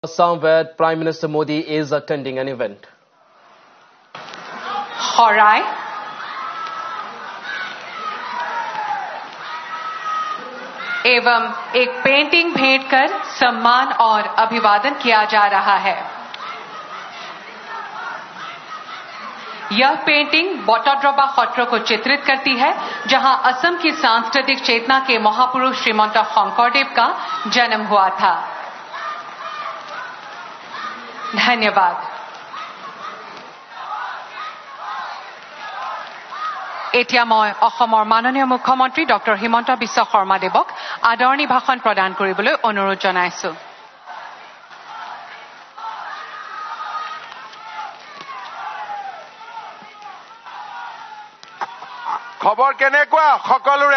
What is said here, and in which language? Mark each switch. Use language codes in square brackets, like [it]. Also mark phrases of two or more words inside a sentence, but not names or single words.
[en] Assam, where Prime Minister Modi is attending an event. [hi] Horai एवं एक पेंटिंग भेंट कर सम्मान और अभिवादन किया जा रहा है। यह पेंटिंग बटद्रवा सत्र को चित्रित करती है, जहां असम की सांस्कृतिक चेतना के महापुरुष श्रीमंत शंकरदेव का जन्म हुआ था। धन्यवाद। [as] এতিয়া মই অসমৰ মাননীয় মুখ্যমন্ত্ৰী ডক্টৰ হিমন্ত বিশ্ব শৰ্মা দেৱক আদৰণি ভাষণ প্ৰদান কৰিবলৈ অনুৰোধ জনাইছো। খবৰ কেনেকুৱা সকলোৰে?